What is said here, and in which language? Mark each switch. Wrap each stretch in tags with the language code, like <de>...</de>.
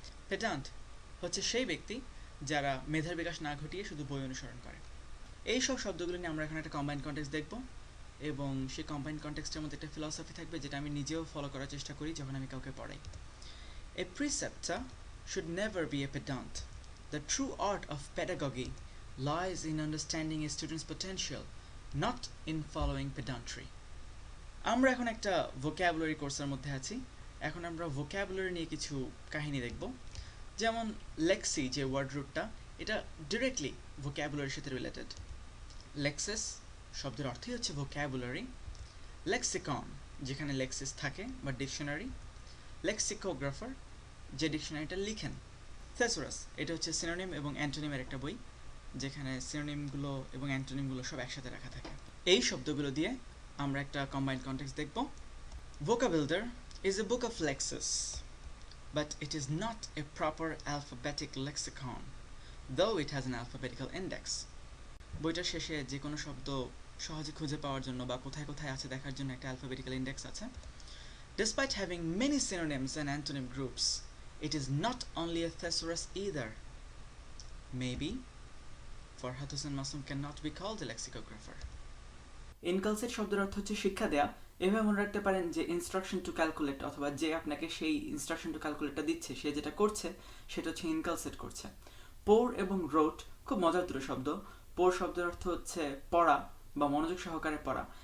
<bn>পেডান্ট হচ্ছে সেই ব্যক্তি যারা মেধার বিকাশ না ঘটিয়ে শুধু বই অনুসরণ করে। এই সব শব্দগুলো নিয়ে আমরা এখন একটা কম্বাইন্ড কনটেক্সট দেখব, এবং সেই কম্বাইন্ড কনটেক্সটের মধ্যে একটা ফিলসফি থাকবে যেটা আমি নিজেও ফলো করার চেষ্টা করি যখন আমি কাউকে পড়াই।</bn> <en>A preceptor should never be a pedant. The true art of pedagogy lies in understanding a student's potential, not in following pedantry.</en> <bn>আমরা এখন একটা ভোক্যাবুলারি কোর্সের মধ্যে আছি, এখন আমরা ভোক্যাবুলারি নিয়ে কিছু কাহিনী দেখব। যেমন লেক্সি যে ওয়ার্ড রুটটা, এটা ডিরেক্টলি ভোক্যাবুলারির সাথে রিলেটেড। লেক্সিস শব্দের অর্থই হচ্ছে ভোক্যাবুলারি। লেক্সিকন, যেখানে লেক্সিস থাকে বা ডিকশনারি। লেক্সিকোগ্রাফার, যে ডিকশনারিটা লিখেন। থেসোরাস, এটা হচ্ছে সিনোনিম এবং অ্যান্টোনিমের একটা বই, যেখানে সিনোনিমগুলো এবং অ্যান্টোনিমগুলো সব একসাথে রাখা থাকে। এই শব্দগুলো দিয়ে আমরা একটা কম্বাইন্ড কনটেক্সট দেখব।</bn> <en>Vocabuilder is a book of lexis, but it is not a proper alphabetic lexicon, though it has an alphabetical index.</en> <bn>বইটার শেষে যে কোনো শব্দ সহজে খুঁজে পাওয়ার জন্য বা কোথায় কোথায় আছে দেখার জন্য একটা alphabetical index আছে।</bn> <en>Despite having many synonyms and antonym groups, it is not only a thesaurus either. Maybe Farhat Hossein Masoom cannot be called a lexicographer.</en> <bn>ইনকালসেট শব্দের অর্থ হচ্ছে শিক্ষা দেয়া। এভাবে মনে রাখতে পারেন যে</bn> <en>instruction to calculate,</en> <bn>অথবা যে আপনাকে সেই ইনস্ট্রাকশন টু ক্যালকুলেটটা দিচ্ছে, সে যেটা করছে সেটা হচ্ছে ইনকালসেট করছে। পোর এবং রোট খুব মজার দুটো শব্দ। পোর শব্দের অর্থ হচ্ছে পড়া বা মনোযোগ সহকারে পড়া।</bn>